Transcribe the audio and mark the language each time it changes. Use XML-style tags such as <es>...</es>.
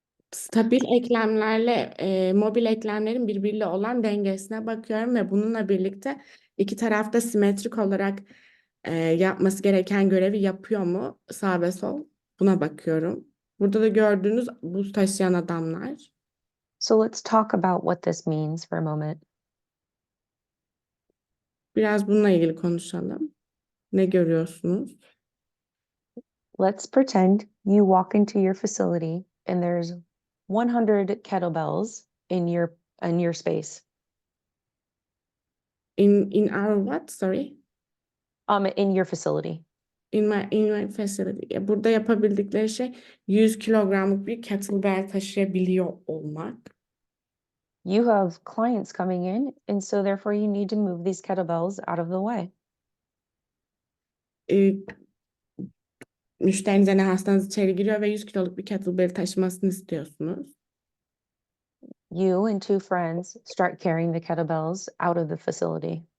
<tr>Stabil eklemlerle mobil eklemlerin birbiriyle olan dengesine bakıyorum ve bununla birlikte iki tarafta simetrik olarak yapması gereken görevi yapıyor mu sağ ve sol? Buna bakıyorum. Burada da gördüğünüz buz taşıyan adamlar.</tr> <en>So let's talk about what this means for a moment.</en> <tr>Biraz bununla ilgili konuşalım. Ne görüyorsunuz?</tr> <en>Let's pretend you walk into your facility and there's 100 kettlebells in your space. In our what? Sorry. In your facility. In my facility.</en> <tr>Burada yapabildikleri şey 100 kilogramlık bir kettlebell taşıyabiliyor olmak.</tr> <en>You have clients coming in, and so therefore you need to move these kettlebells out of the way.</en> <tr>Müşteriniz yani hastanız içeri giriyor ve 100 kiloluk bir kettlebell taşımasını istiyorsunuz.</tr> <en>You and two friends start carrying the kettlebells out of the facility.</en>